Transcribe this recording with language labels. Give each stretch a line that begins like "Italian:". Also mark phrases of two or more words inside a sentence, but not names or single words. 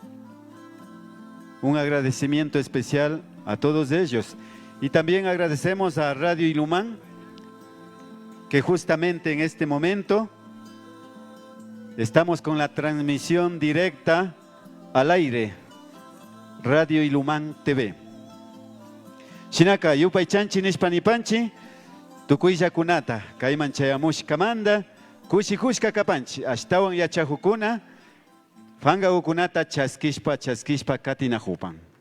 Spanish: Un agradecimiento especial a todos ellos. Y también agradecemos a Radio Ilumán, que justamente en este momento estamos con la transmisión directa al aire, Radio Ilumán TV.
Quechua: Shinaka, yupay chanchi nishpanipanchi, tukuylla kunata, kayman chayamushkamanda, kushikushka kapanchi, ashtawan yachahukuna, fanga ukunata chaskishpa katinajupan.